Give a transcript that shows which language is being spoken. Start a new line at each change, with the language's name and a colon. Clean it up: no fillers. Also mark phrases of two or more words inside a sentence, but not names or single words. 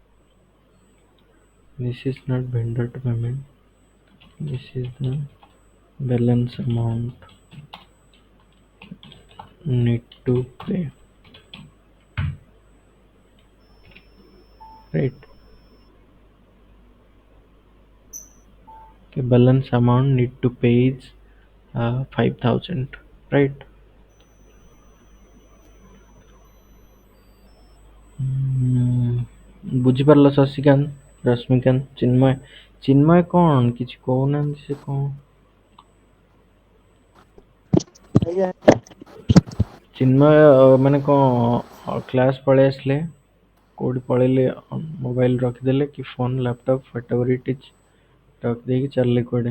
English: This is not vendor to payment, this is the balance amount need to pay, right? Okay, balance amount need to pay is 5,000, right?
Odia: ବୁଝିପାରିଲ ଶଶିକାନ୍ତ, ରଶ୍ମିକାନ୍ତ, ଚିନ୍ମୟ? ଚିନ୍ମୟ କଣ କିଛି କହୁନାହାନ୍ତି ସେ କଣ? ଆଜ୍ଞା ଚିନ୍ମୟ ମାନେ କଣ କ୍ଲାସ୍ ପଳେଇ ଆସିଲେ, କୋଉଠି ପଳେଇଲେ, ମୋବାଇଲ ରଖିଦେଲେ କି
English: phone laptop whatever it is,
Odia: ରଖିଦେଇକି ଚାଲିଲେ କୁଆଡେ?